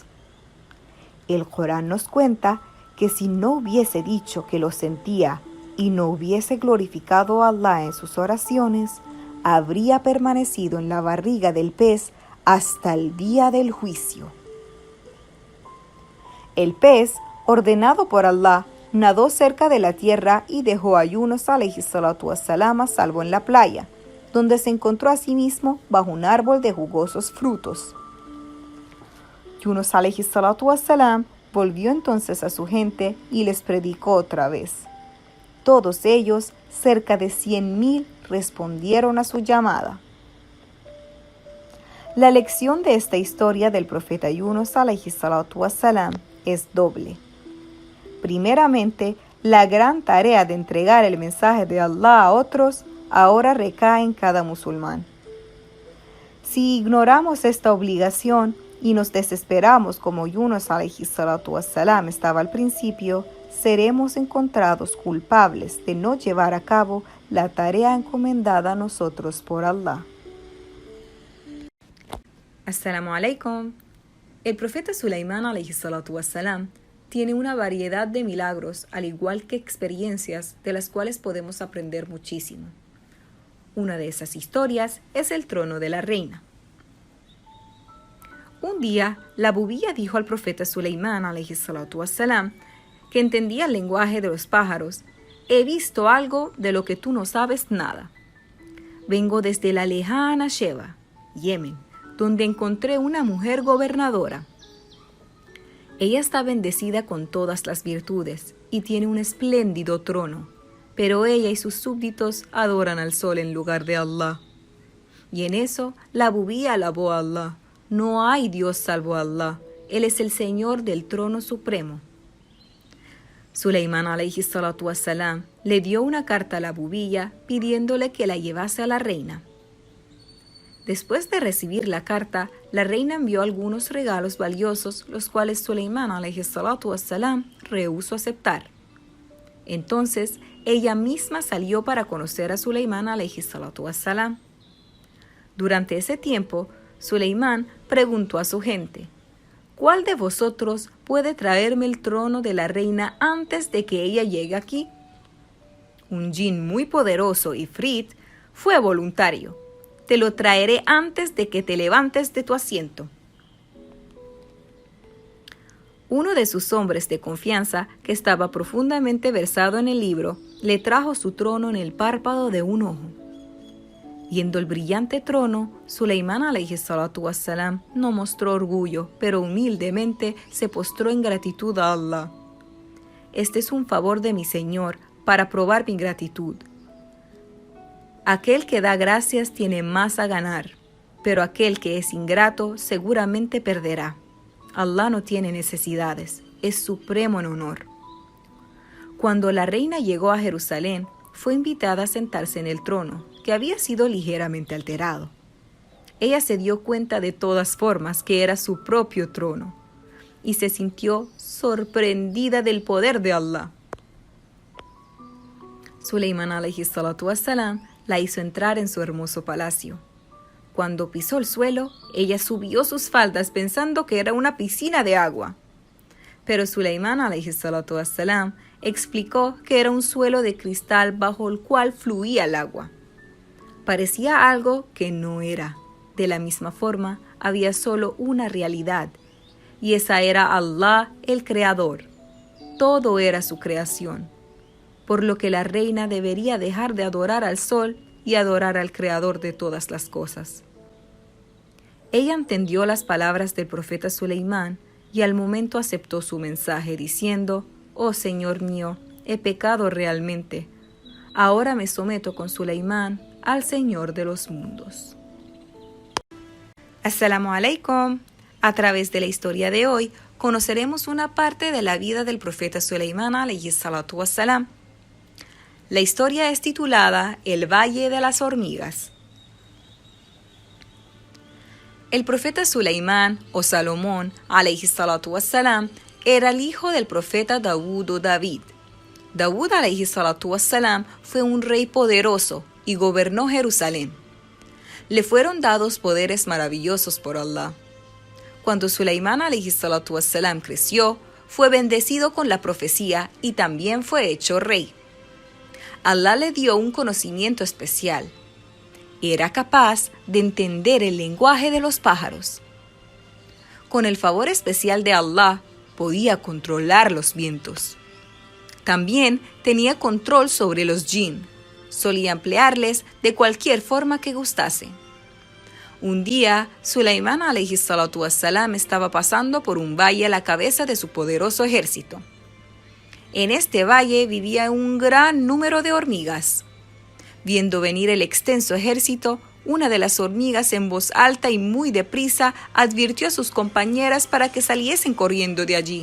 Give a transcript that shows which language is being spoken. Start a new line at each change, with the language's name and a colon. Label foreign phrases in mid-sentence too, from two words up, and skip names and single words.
Spanish: El Corán nos cuenta que si no hubiese dicho que lo sentía y no hubiese glorificado a Allah en sus oraciones, habría permanecido en la barriga del pez hasta el día del juicio. El pez, ordenado por Allah, nadó cerca de la tierra y dejó a Yunus
Arabic: عليه الصلاة والسلام
Spanish: a salvo en la playa, donde se encontró a sí mismo bajo un árbol de jugosos frutos. Yunus
Arabic: عليه الصلاة والسلام
Spanish: volvió entonces a su gente y les predicó otra vez. Todos ellos, cerca de 100,000, respondieron a su llamada. La lección de esta historia del profeta Yunus
Arabic: عليه الصلاة والسلام
Spanish: es doble. Primeramente, la gran tarea de entregar el mensaje de Allah a otros ahora recae en cada musulmán. Si ignoramos esta obligación y nos desesperamos como Yunus
Arabic: عليه الصلاة والسلام
Spanish: estaba al principio, seremos encontrados culpables de no llevar a cabo la tarea encomendada a nosotros por Allah.
Arabic: السلام عليكم.
Spanish: El profeta Sulaimán
Arabic: عليه الصلاة والسلام
Spanish: tiene una variedad de milagros, al igual que experiencias de las cuales podemos aprender muchísimo. Una de esas historias es el trono de la reina. Un día, la bubía dijo al profeta Sulaimán
Arabic: عليه الصلاة والسلام,
Spanish: que entendía el lenguaje de los pájaros, he visto algo de lo que tú no sabes nada. Vengo desde la lejana Sheba, Yemen, donde encontré una mujer gobernadora. Ella está bendecida con todas las virtudes y tiene un espléndido trono, pero ella y sus súbditos adoran al sol en lugar de Allah. Y en eso la bubí alabó a Allah. No hay Dios salvo a Allah. Él es el Señor del trono supremo. Suleimán
Arabic: عليه الصلاة والسلام
Spanish: le dio una carta a la bubilla pidiéndole que la llevase a la reina. Después de recibir la carta, la reina envió algunos regalos valiosos, los cuales Suleimán
Arabic: عليه الصلاة والسلام
Spanish: rehusó aceptar. Entonces, ella misma salió para conocer a Suleimán
Arabic: عليه الصلاة والسلام.
Spanish: Durante ese tiempo, Suleimán preguntó a su gente: ¿cuál de vosotros puede traerme el trono de la reina antes de que ella llegue aquí? Un jinn muy poderoso, Ifrit, fue voluntario. Te lo traeré antes de que te levantes de tu asiento. Uno de sus hombres de confianza, que estaba profundamente versado en el libro, le trajo su trono en el párpado de un ojo. Viendo el brillante trono, Suleimán
Arabic: عليه الصلاة والسلام
Spanish: no mostró orgullo, pero humildemente se postró en gratitud a Allah. Este es un favor de mi Señor para probar mi gratitud. Aquel que da gracias tiene más a ganar, pero aquel que es ingrato seguramente perderá. Allah no tiene necesidades, es supremo en honor. Cuando la reina llegó a Jerusalén, fue invitada a sentarse en el trono, que había sido ligeramente alterado. Ella se dio cuenta de todas formas que era su propio trono, y se sintió sorprendida del poder de Allah. Suleimán
Arabic: عليه الصلاة والسلام
Spanish: la hizo entrar en su hermoso palacio. Cuando pisó el suelo, ella subió sus faldas pensando que era una piscina de agua. Pero Suleimán
Arabic: عليه الصلاة والسلام
Spanish: explicó que era un suelo de cristal bajo el cual fluía el agua. Parecía algo que no era. De la misma forma, había solo una realidad, y esa era Allah, el Creador. Todo era su creación, por lo que la reina debería dejar de adorar al sol y adorar al Creador de todas las cosas. Ella entendió las palabras del profeta Suleimán y al momento aceptó su mensaje diciendo: «Oh Señor mío, he pecado realmente. Ahora me someto con Suleimán al Señor de los mundos».
Arabic: السلام عليكم.
Spanish: A través de la historia de hoy, conoceremos una parte de la vida del profeta Suleimán
Arabic: عليه الصلاة والسلام.
Spanish: La historia es titulada El Valle de las Hormigas. El profeta Suleimán o Salomón
Arabic: عليه الصلاة والسلام
Spanish: era el hijo del profeta Dawud o David. Dawud
Arabic: عليه الصلاة والسلام
Spanish: fue un rey poderoso y gobernó Jerusalén. Le fueron dados poderes maravillosos por Allah. Cuando Suleimán
Arabic: عليه الصلاة والسلام
Spanish: creció, fue bendecido con la profecía y también fue hecho rey. Allah le dio un conocimiento especial. Era capaz de entender el lenguaje de los pájaros. Con el favor especial de Allah, podía controlar los vientos. También tenía control sobre los jinn. Solía emplearles de cualquier forma que gustase. Un día, Suleimán
Arabic: عليه الصلاة والسلام
Spanish: estaba pasando por un valle a la cabeza de su poderoso ejército. En este valle vivía un gran número de hormigas. Viendo venir el extenso ejército, una de las hormigas en voz alta y muy deprisa advirtió a sus compañeras para que saliesen corriendo de allí.